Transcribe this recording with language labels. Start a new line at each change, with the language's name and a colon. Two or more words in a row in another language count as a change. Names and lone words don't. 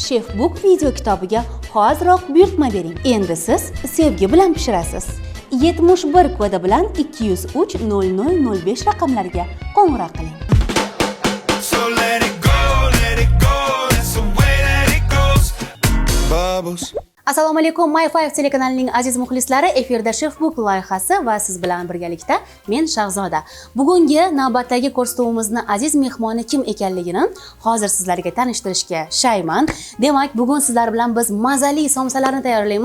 Uzbek: Chefbook video kitobiga hoziroq buyurtma bering. Endi siz sevgi bilan pishirasiz. 71 kodi bilan 203 0005 raqamlariga qo'ng'iroq qiling.
English: So let it go, that's the way that it goes. Bubbles.
Uzbek: Assalomu alaykum, My5 telekanalining aziz muxlislari, efirda Chefbook loyihasi va siz bilan birgalikda men Shahzoda. Bugungi navbatdagi ko'rsatuvimizni aziz mehmoni kim ekanligini hozir sizlarga tanishtirishga shayman. Demak, bugun sizlar bilan biz mazali somsalarni tayyorlaymiz.